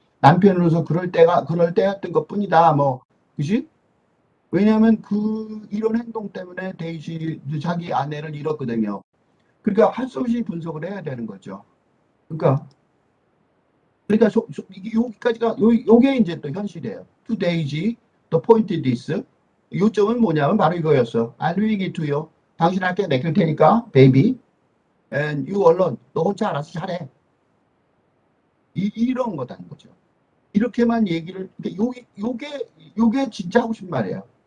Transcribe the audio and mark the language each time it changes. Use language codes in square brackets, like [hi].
[ko] 남편으로서 그럴 때였던 것뿐이다 뭐 그지? 왜냐하면 이런 행동 때문에 데이지 자기 아내를 잃었거든요. 그러니까 할 수 없이 분석을 해야 되는 거죠. 그러니까 여기까지가 요게 이제 또 현실이에요. [en] To Daisy, the point is this. [ko] 요점은 뭐냐면 바로 이거였어. [en] I'll leave it to you. [ko] 당신한테 맡길 테니까, baby. [en] And you alone. [ko] 너 혼자 알아서 잘해. 이런 거다는 거죠. 이렇게만 얘기를, 요게 진짜 하고 싶은 말이에요.